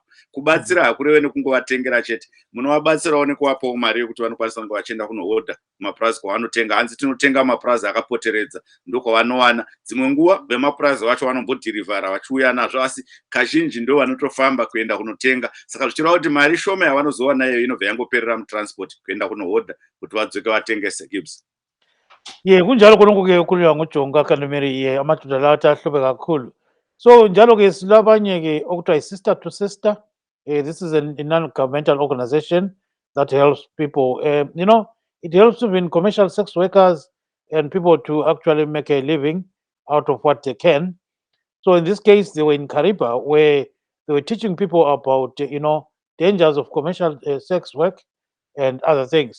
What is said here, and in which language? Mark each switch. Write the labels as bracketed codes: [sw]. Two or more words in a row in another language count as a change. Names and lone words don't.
[sn] Kubatsira hakureve nekungovatengera chete, munovabatsirawo nekuvapawo mari yekuti vanokwanisa kunge vachienda kunohodha mapurazi kwavanotenga. Hanzi tinotenga mapurazi akapoteredza ndokwavanowana. Dzimwe nguva vemapurazi vacho vanombodhirivhara vachiuya nazvo, asi kazhinji ndo vanotofamba kuenda kunotenga. Saka zvichireva kuti mari shoma yavanozowana iyoyo inobva yangoperera mutransport kuenda kunohodha kuti vadzoke vatengese. Gibbs. [nd] Kunjalo konke kukhulunywa nguJonga Kandomeri amadoda lawa ahlupe kakhulu. So njalo ke silabanye ke okuthiwa sister to sister. [en] This is a non-governmental organization that helps people. It helps even commercial sex workers and people to actually make a living out of what they can. So in this case, they were in Kariba, where they were teaching people about, dangers of commercial sex work and other things.